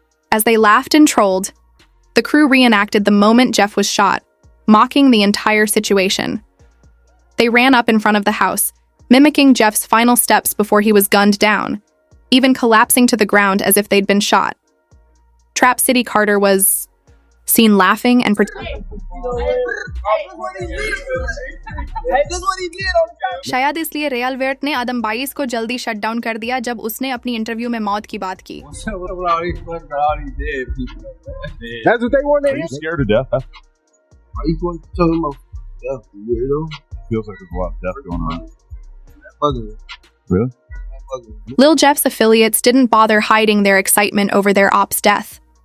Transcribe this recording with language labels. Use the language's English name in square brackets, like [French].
[English] As they laughed and trolled, the crew reenacted the moment Jeff was shot, mocking the entire situation. They ran up in front of the house, mimicking Jeff's final steps before he was gunned down, even collapsing to the ground as if they'd been shot. Trap City Carter was seen laughing and [Hindi] शायद इसलिए real wait ने आदम 22 को जल्दी shut down कर दिया जब उसने अपनी इंटरव्यू में मौत की बात की. [English] That's what they want to hear. Are you scared to death? You going to tell him death, weirdo? Feels like there's a lot of death going on. Really? Lil Jeff's affiliates didn't bother hiding their excitement over their op's death.